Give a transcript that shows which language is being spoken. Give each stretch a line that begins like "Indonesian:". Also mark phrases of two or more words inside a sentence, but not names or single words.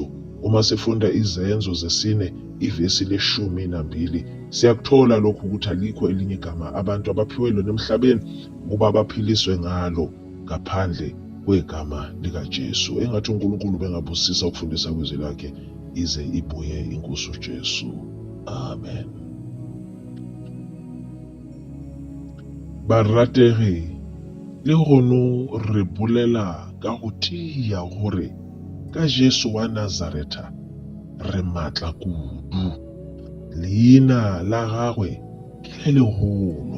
Zulu: Uma sifunda izenzo zesine ivesi le12 siyakuthola lokhu ukuthi alikho elinye igama abantu abaphiwe lona emhlabeni ukuba baphiliswe ngalo ngaphandle kwegama likaJesu. Engathi uNkulunkulu bengabusisa ukufundisa kwezwi lakhe ize ibuye inkosi uJesu. Amen.
Tswana: Barategi, le hono re bolela ka go tia gore ka Jesu wa Nazareta re matla kudu. Leina la gagwe ke le legolo.